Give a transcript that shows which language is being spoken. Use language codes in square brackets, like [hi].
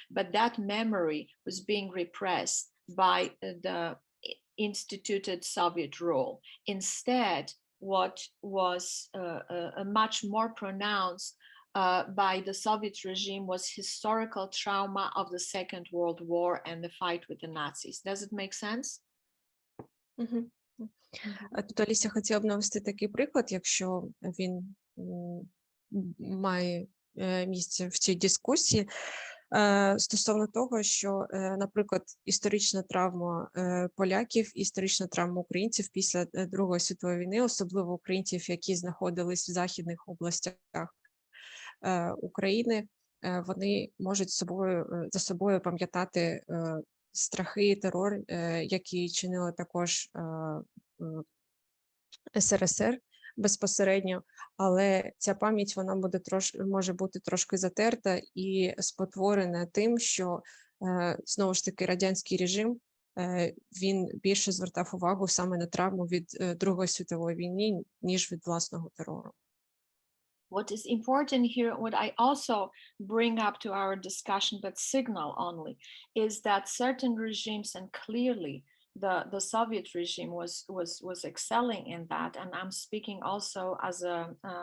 [en] But that memory was being repressed by the instituted Soviet rule. Instead, what was much more pronounced by the Soviet regime was historical trauma of the Second World War and the fight with the Nazis. Does it make sense? [uk] Тут Алісія хотіла б навести такий приклад, якщо він має місце в цій дискусії, стосовно того, що, наприклад, історична травма поляків, історична травма українців після Другої світової війни, особливо українців, які знаходились в західних областях України, вони можуть за собою пам'ятати страхи і терор, які чинили також СРСР безпосередньо, але ця пам'ять вона може бути трошки затерта і спотворена тим, що знову ж таки радянський режим він більше звертав увагу саме на травму від Другої світової війни, ніж від власного терору. [en] What is important here, what I also bring up to our discussion, but signal only, is that certain regimes, and clearly the Soviet regime was excelling in that, and I'm speaking also as a